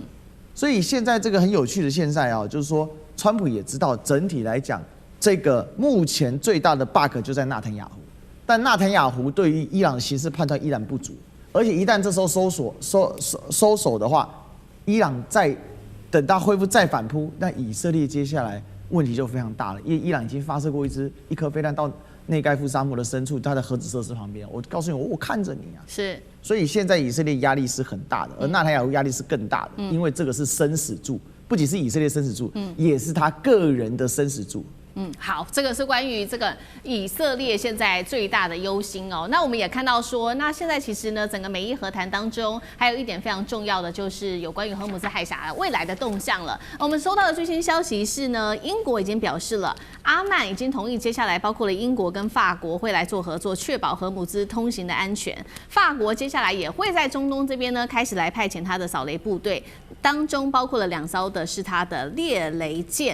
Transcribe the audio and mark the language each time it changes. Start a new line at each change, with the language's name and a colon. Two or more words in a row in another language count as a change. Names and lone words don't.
Chinese: 所以現在這個很有趣的現在就是說，川普也知道，整體來講，這個目前最大的 bug 就在納坦雅胡。但納坦雅胡對於伊朗的形勢判斷依然不足，而且一旦這時候收手的話，伊朗再等到恢復再反撲，那以色列接下來問題就非常大了，因為伊朗已經發射過一顆飛彈到內蓋夫沙漠的深處，它的核子設施旁邊。我告訴你，我看着你啊。是。所以現在以色列壓力是很大的，而納坦雅胡壓力是更大的，因為這個是生死柱，不僅是以色列生死柱，也是他個人的生死柱。好，這個是關於這個以色列現在最大的憂心哦。那我們也看到說，那現在其實呢，整個美伊和談當中，還有一點非常重要的就是有關於荷姆茲海峽未來的動向了。我們收到的最新消息是呢，英國已經表示了，阿曼已經同意接下來包括了英國跟法國會來做合作，確保荷姆茲通行的安全。法國接下來也會在中東這邊呢開始來派遣他的掃雷部隊，當中包括了2艘的是他的獵雷艦。